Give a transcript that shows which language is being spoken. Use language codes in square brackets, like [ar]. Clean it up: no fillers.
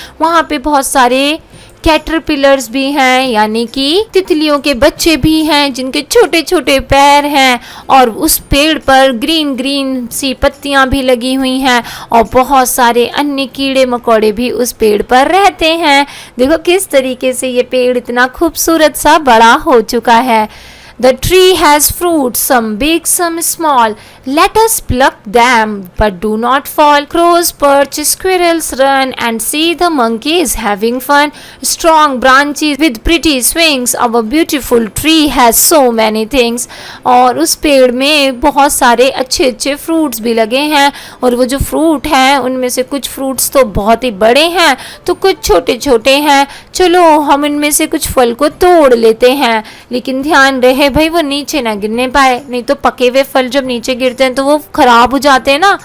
[hi] वहाँ पे बहुत सारे कैटरपिलर्स भी हैं यानी कि तितलियों के बच्चे भी हैं जिनके छोटे छोटे पैर हैं। और उस पेड़ पर ग्रीन ग्रीन सी पत्तियां भी लगी हुई हैं और बहुत सारे अन्य कीड़े मकोड़े भी उस पेड़ पर रहते हैं। देखो किस तरीके से ये पेड़ इतना खूबसूरत सा बड़ा हो चुका है। [en] The tree has fruits, some big, some small. Let us pluck them, but do not fall. Crows perch, squirrels run, and see the monkeys having fun. Strong branches with pretty swings. Our beautiful tree has so many things. [hi] और उस पेड़ में बहुत सारे अच्छे अच्छे fruits भी लगे हैं और वो जो फ्रूट हैं उनमें से कुछ फ्रूट्स तो बहुत ही बड़े हैं तो कुछ छोटे छोटे हैं। चलो हम इनमें से कुछ फल को तोड़ लेते हैं, लेकिन ध्यान रहे भाई वो नीचे ना गिरने पाए, नहीं तो पके हुए फल जब नीचे गिरते हैं तो वो खराब हो जाते हैं ना।